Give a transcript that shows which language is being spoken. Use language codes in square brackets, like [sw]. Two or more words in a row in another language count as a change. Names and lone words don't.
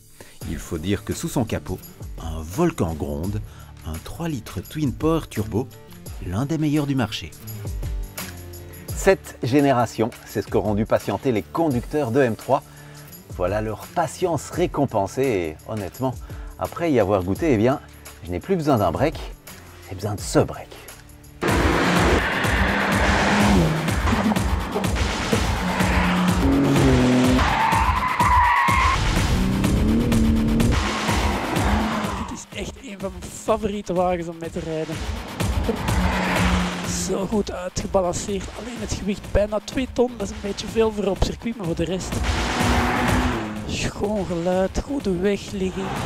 [fr] Il faut dire que sous son capot, un volcan gronde, un 3 litres Twin Power Turbo, l'un des meilleurs du marché. Cette génération, c'est ce qu'auront dû patienter les conducteurs de M3. Voilà leur patience récompensée et honnêtement, après y avoir goûté, eh bien, je n'ai plus besoin d'un break, j'ai besoin de ce break. [nl] Van mijn favoriete wagens om mee te rijden. Zo goed uitgebalanceerd. Alleen het gewicht bijna 2 ton, dat is een beetje veel voor op circuit, maar voor de rest schoon geluid, goede wegligging.